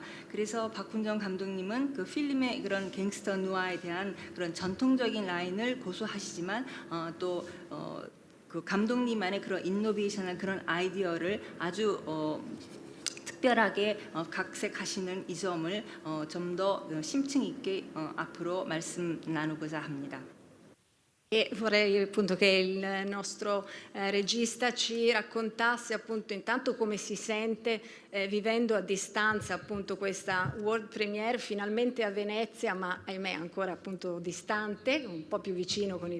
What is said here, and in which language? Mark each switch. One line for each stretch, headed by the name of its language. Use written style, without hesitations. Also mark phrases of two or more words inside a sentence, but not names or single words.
Korean: 그래서 박훈정 감독님은 그 필름의 그런 갱스터 누아에 대한 그런 전통적인 라인을 고수하시지만 또 그 감독님만의 그런 인노베이션한 그런 아이디어를 아주 특별하게 각색하시는 이 점을 좀 더 심층 있게 앞으로 말씀 나누고자 합니다.
Italian: E vorrei appunto che il nostro regista ci raccontasse appunto intanto come si sente vivendo a distanza appunto questa
English: world premiere
Italian: finalmente a Venezia, ma ahimè ancora appunto distante, un po' più vicino con il